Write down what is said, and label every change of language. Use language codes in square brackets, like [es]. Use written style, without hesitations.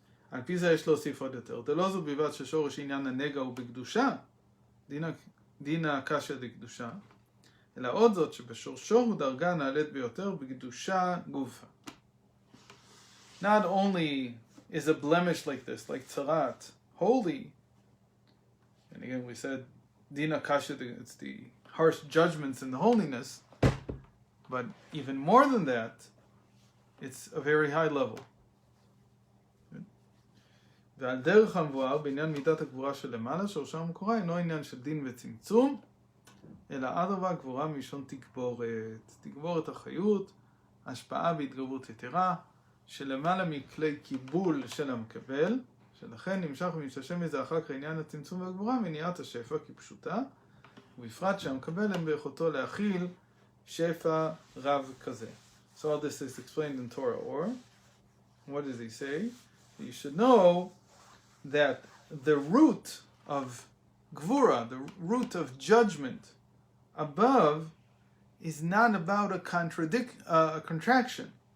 [he] על פי זה יש להוסיף עוד יותר. דלא זו בלבד ששורש עניין הנגע הוא בקדושה, דינא קשיא דקדושה, אלא עוד זאת שבשורשו הוא דרגה נעלית ביותר בקדושה גופה. [en] Not only is a blemish like this, like tzarat, holy, and again we said dina kasha, it's the harsh judgments in the holiness, but even more than that, it's a very high level. [he] ועל דרך המבואר בעניין מידת הגבורה שלמעלה, שורשה המקורה אינו עניין של דין וצמצום, אלא אדרבה גבורה מלשון תגבורת. תגבורת החיות, השפעה והתגברות יתרה, שלמעלה מכלי קיבול של המקבל, שלכן נמשך ומשתשם מזה אחר כך עניין הצמצום והגבורה, מניעת השפע כפשוטה, ובפרט שהמקבל אין ביכולתו להכיל שפע רב כזה. [en] So all this is explained in Torah, or what does he say? You should know that the root of gvura, the root of judgment above, is not about a contraction.